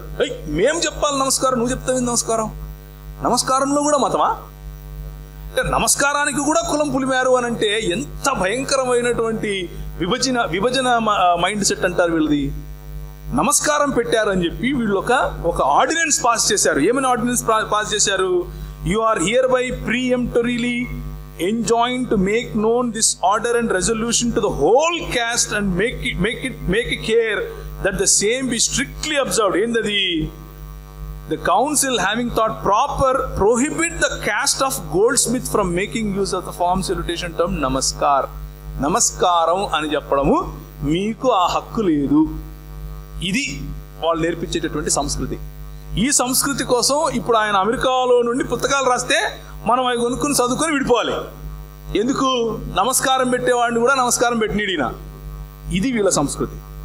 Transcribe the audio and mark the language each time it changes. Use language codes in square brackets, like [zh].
[te] అది మేము చెప్పాలి నమస్కారం, నువ్వు చెప్తావు నమస్కారంలో కూడా మతమా? అంటే నమస్కారానికి కూడా కులం పులిమారు అని అంటే ఎంత భయంకరమైనటువంటి విభజన మైండ్ సెట్ అంటారు వీళ్ళది. నమస్కారం పెట్టారని చెప్పి వీళ్ళు ఒక ఆర్డినెన్స్ పాస్ చేశారు. ఏమైనా ఆర్డినెన్స్ పాస్ చేశారు? [en] You are here by peremptorily enjoined to make known this order and resolution to the whole caste and make a care that the same be strictly observed. Endadi the council having thought proper prohibit the caste of goldsmith from making use of the form salutation term [te] నమస్కారం అని చెప్పడము మీకు ఆ హక్కు లేదు. ఇది వాళ్ళు నేర్పించేటటువంటి సంస్కృతి. ఈ సంస్కృతి కోసం ఇప్పుడు ఆయన అమెరికాలో నుండి పుస్తకాలు రాస్తే మనం అవి కొనుక్కుని చదువుకొని విడిపోవాలి. ఎందుకు? నమస్కారం పెట్టేవాడిని కూడా నమస్కారం పెట్టినీడినా. ఇది వీళ్ళ సంస్కృతి.